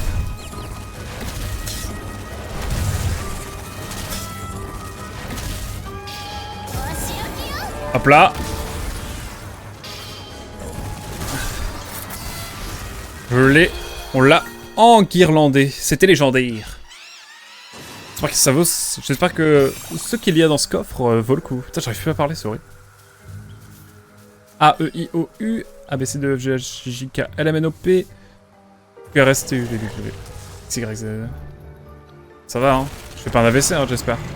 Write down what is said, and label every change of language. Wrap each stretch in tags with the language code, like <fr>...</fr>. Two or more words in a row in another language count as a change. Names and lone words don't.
<fr>Hop là. On l'a enguirlandé. C'était légendaire. J'espère que ce qu'il y a dans ce coffre vaut le coup. Putain, j'arrive plus à parler, sorry. A, E, I, O, U, A, B, C, D, E, F, G, H, J, K, L, M, N, O, P, Q, R, S, T, U, V, W, X, Y, Z. Ça va, hein? Je fais pas un AVC, hein, j'espère.</fr>